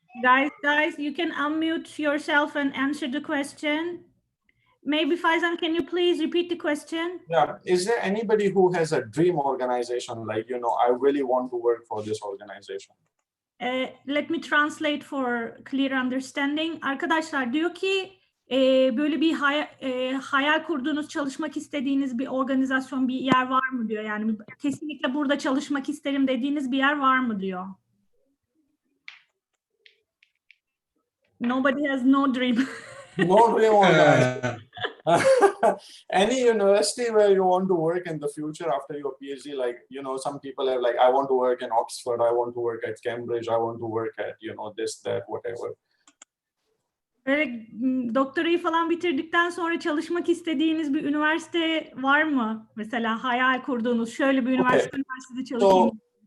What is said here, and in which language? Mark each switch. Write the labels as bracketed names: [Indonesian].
[English] Guys, you can unmute yourself and answer the question. Maybe Faizan, can you please repeat the question? Yeah, is there anybody who has a dream organization, like, I really want to work for this organization? Let me translate for clear understanding. [Turkish] Arkadaşlar diyor ki böyle bir hayal kurduğunuz, çalışmak istediğiniz bir organizasyon, bir yer var mı diyor. Yani kesinlikle burada çalışmak isterim dediğiniz bir yer var mı diyor. [English] Nobody has no dream. No dream organization. Any university where you want to work in the future after your PhD, like, some people are like, I want to work in Oxford, I want to work at Cambridge, I want to work at, this, that, whatever. [Turkish] Böyle doktorayı falan bitirdikten sonra çalışmak istediğiniz bir üniversite var mı? Mesela hayal kurduğunuz şöyle bir üniversitede çalışayım.